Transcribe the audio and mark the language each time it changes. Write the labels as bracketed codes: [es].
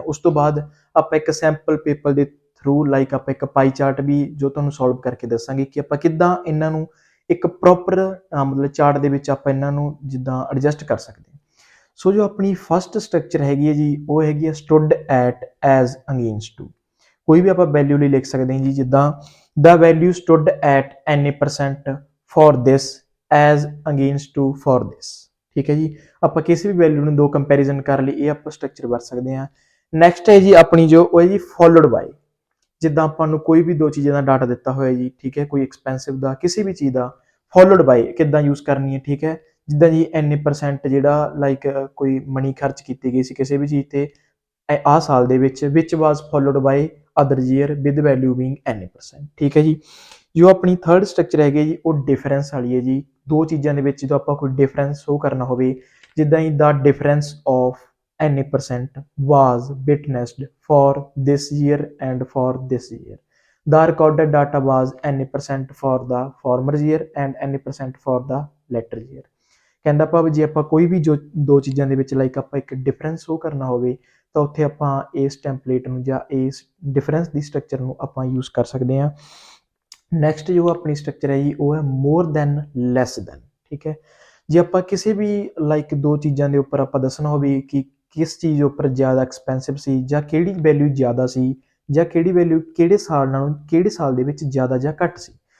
[pa] ਉਸ ਤੋਂ ਬਾਅਦ ਆਪਾਂ ਇੱਕ ਸੈਂਪਲ ਪੇਪਰ ਦੇ ਥਰੂ ਲਾਈਕ ਆਪਾਂ ਇੱਕ ਪਾਈ ਚਾਰਟ ਵੀ ਜੋ ਤੁਹਾਨੂੰ ਸੋਲਵ ਕਰਕੇ ਦੱਸਾਂਗੇ ਕਿ ਆਪਾਂ ਕਿੱਦਾਂ ਇਹਨਾਂ ਨੂੰ ਇੱਕ ਪ੍ਰੋਪਰ ਮਤਲਬ ਚਾਰਟ ਦੇ ਵਿੱਚ ਆਪਾਂ ਇਹਨਾਂ ਨੂੰ ਜਿੱਦਾਂ ਐਡਜਸਟ ਕਰ ਸਕਦੇ ਹਾਂ। ਸੋ ਜੋ ਆਪਣੀ ਫਸਟ ਸਟਰਕਚਰ ਹੈਗੀ ਹੈ ਜੀ ਉਹ ਹੈਗੀ ਹੈ [en] Stood at as against two. [pa] ਕੋਈ ਵੀ ਆਪਾਂ ਵੈਲਿਊ ਲਈ ਲਿਖ ਸਕਦੇ ਹਾਂ ਜੀ, ਜਿੱਦਾਂ [en] the value stood at any% for this [pa] as against to for this। ਠੀਕ ਹੈ ਜੀ, ਆਪਾਂ ਕਿਸੇ ਵੀ ਵੈਲਿਊ ਨੂੰ 2 ਕੰਪੈਰੀਜ਼ਨ ਕਰ ਲਈ, ਇਹ ਆਪਾਂ ਸਟਰਕਚਰ ਵਰਤ ਸਕਦੇ ਹਾਂ। ਨੈਕਸਟ ਹੈ ਜੀ ਆਪਣੀ ਜੋ ਉਹ ਹੈ ਜੀ ਫੋਲੋਡ ਬਾਈ। ਜਿੱਦਾਂ ਆਪਾਂ ਨੂੰ ਕੋਈ ਵੀ 2 ਚੀਜ਼ਾਂ ਦਾ ਡਾਟਾ ਦਿੱਤਾ ਹੋਇਆ ਜੀ, ਠੀਕ ਹੈ, ਕੋਈ ਐਕਸਪੈਂਸਿਵ ਦਾ ਕਿਸੇ ਵੀ ਚੀਜ਼ ਦਾ, ਫੋਲੋਡ ਬਾਈ ਕਿੱਦਾਂ ਯੂਜ਼ ਕਰਨੀ ਹੈ। ਠੀਕ ਹੈ, ਜਿੱਦਾਂ ਜੀ any% ਜਿਹੜਾ ਲਾਈਕ ਕੋਈ ਮਨੀ ਖਰਚ ਕੀਤੀ ਗਈ ਸੀ ਕਿਸੇ ਵੀ ਚੀਜ਼ ਤੇ ਆਹ ਸਾਲ ਦੇ ਵਿੱਚ, [en] Which was followed by other year with value being any%। [pa] ਠੀਕ ਹੈ ਜੀ, ਜੋ ਆਪਣੀ ਥਰਡ ਸਟਰਕਚਰ ਹੈਗੀ ਜੀ ਉਹ ਡਿਫਰੈਂਸ ਵਾਲੀ ਹੈ ਜੀ। 2 ਚੀਜ਼ਾਂ ਦੇ ਵਿੱਚ ਜਦੋਂ ਆਪਾਂ ਕੋਈ ਡਿਫਰੈਂਸ ਸ਼ੋ ਕਰਨਾ ਹੋਵੇ, ਜਿੱਦਾਂ ਹੀ [en] ਦਾ difference of any% was witnessed for this year and for this year, the recorded data was any% for the former year and any% for the latter year। [pa] ਕਹਿੰਦਾ ਭਾਵ ਜੇ ਆਪਾਂ ਕੋਈ ਵੀ ਜੋ 2 ਚੀਜ਼ਾਂ ਦੇ ਵਿੱਚ ਲਾਈਕ ਆਪਾਂ ਇੱਕ ਡਿਫਰੈਂਸ ਸ਼ੋ ਕਰਨਾ ਹੋਵੇ ਤਾਂ ਉੱਥੇ ਆਪਾਂ ਇਸ ਟੈਂਪਲੇਟ ਨੂੰ ਜਾਂ ਇਸ ਡਿਫਰੈਂਸ ਦੀ ਸਟਰਕਚਰ ਨੂੰ ਆਪਾਂ ਯੂਜ਼ ਕਰ ਸਕਦੇ ਹਾਂ। ਨੈਕਸਟ ਜੋ ਆਪਣੀ ਸਟਰਕਚਰ ਹੈ ਜੀ ਉਹ ਹੈ ਮੋਰ ਦੈਨ ਲੈਸ ਦੈਨ। ਠੀਕ ਹੈ, ਜੇ ਆਪਾਂ ਕਿਸੇ ਵੀ ਲਾਈਕ 2 ਚੀਜ਼ਾਂ ਦੇ ਉੱਪਰ ਆਪਾਂ ਦੱਸਣਾ ਹੋਵੇ ਕਿ ਕਿਸ ਚੀਜ਼ ਉੱਪਰ ਜ਼ਿਆਦਾ ਐਕਸਪੈਂਸਿਵ ਸੀ ਜਾਂ ਕਿਹੜੀ ਵੈਲਿਊ ਜ਼ਿਆਦਾ ਸੀ ਜਾਂ ਕਿਹੜੀ ਵੈਲਿਊ ਕਿਹੜੇ ਸਾਲ ਨਾਲੋਂ ਕਿਹੜੇ ਸਾਲ ਦੇ ਵਿੱਚ ਜ਼ਿਆਦਾ ਜਾਂ ਘੱਟ ਸੀ।